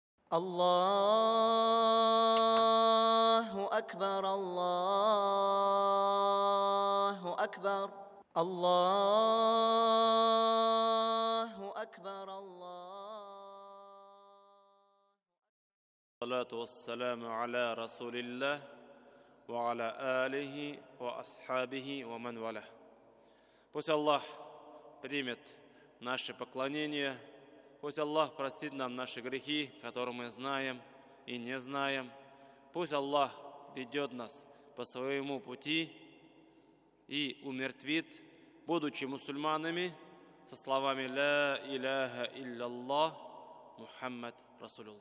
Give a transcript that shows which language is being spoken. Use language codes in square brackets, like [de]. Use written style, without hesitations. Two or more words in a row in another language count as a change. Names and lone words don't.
[ar] الله أكبر الله أكبر الله أكبر الصلاة والسلام على رسول الله وعلى آله وأصحابه ومن والاه. [ru] Пусть Аллах примет наше поклонение, пусть Аллах простит нам наши грехи, которые мы знаем и не знаем. Пусть Аллах ведет нас по своему пути и умертвит, будучи мусульманами, со словами [ar] «لا إله إلا الله، محمد رسول الله».